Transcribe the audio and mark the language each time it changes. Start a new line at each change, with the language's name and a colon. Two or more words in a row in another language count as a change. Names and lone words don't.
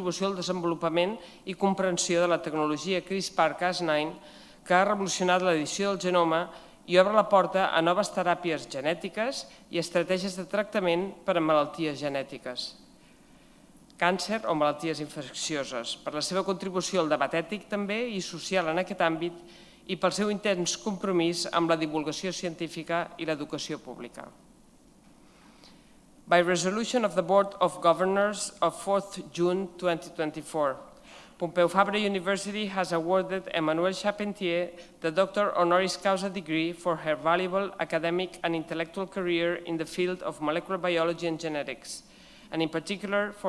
Catalan: al desenvolupament i comprensió de la tecnologia CRISPR-Cas9 que ha revolucionat l'edició del genoma i obre la porta a noves teràpies genètiques i estratègies de tractament per a malalties genètiques, càncer o malalties infeccioses, per la seva contribució al debat ètic també i social en aquest àmbit i pel seu intens compromís amb la divulgació científica i l'educació pública.
English: By resolution of the Board of Governors of 4th June 2024, Pompeu Fabra University has awarded Emmanuelle Charpentier the Doctor
Latin: Honoris Causa
English: degree for her valuable academic and intellectual career in the field of molecular biology and genetics, and in particular for